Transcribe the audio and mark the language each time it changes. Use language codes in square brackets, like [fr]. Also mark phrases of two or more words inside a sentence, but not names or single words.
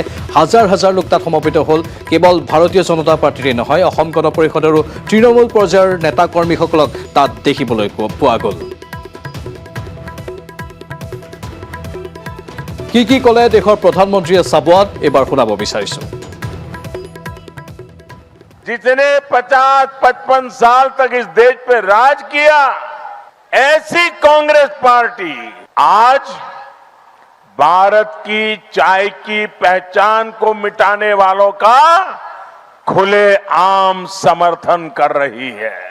[as] হাজাৰ হাজাৰ লোক তাত সমবেত হ'ল। কেৱল ভাৰতীয় জনতা পাৰ্টীৰে নহয়, অসম গণ পৰিষদৰো তৃণমূল পৰ্যায়ৰ নেতা কৰ্মীসকলক তাত দেখিবলৈ পোৱা গ'ল। কি ক'লে দেশৰ প্ৰধানমন্ত্ৰীয়ে চাবুৱাত এবাৰ শুনাব বিচাৰিছোঁ। [hi] जिसने 50-55 साल तक इस देश पे राज किया, ऐसी कांग्रेस पार्टी आज भारत की चाय की पहचान को मिटाने वालों का खुलेआम समर्थन कर रही है।